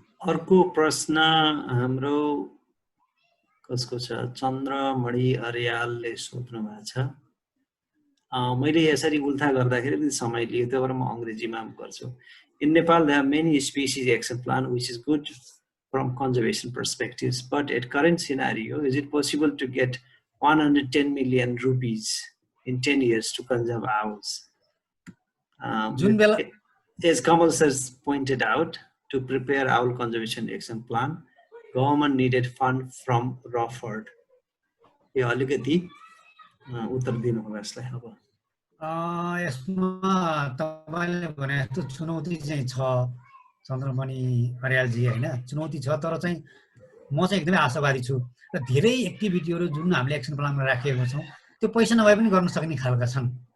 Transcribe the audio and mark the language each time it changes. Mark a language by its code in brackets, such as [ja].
[ne] अर्को प्रश्न हाम्रो कसको छ? चन्द्रमणि अर्यालले सोध्नु भएको छ। मैले यसरी उल्था गर्दाखेरि समय लियो, त्यही भएर म अङ्ग्रेजीमा गर्छु। [en] In Nepal, there are many species action plan, which is good from conservation perspectives. But at current scenario, is it possible to get 110 million rupees in 10 years to conserve owls? As Kamal has pointed out, to prepare owl conservation action plan, government needed fund from Rawford. [ne] यो अलिकति उत्तर दिनु होला यसलाई। अब यसमा तपाईले भने जस्तो चुनौती चाहिँ छ चन्द्रमणि अर्यालजी हैन, चुनौती छ। तर चाहिँ म चाहिँ एकदमै आशावादी छु र धेरै एक्टिभिटीहरू जुन हामीले एक्सन प्लानमा राखेको छौं त्यो पैसा नभए पनि गर्न सक्ने खालका छन्।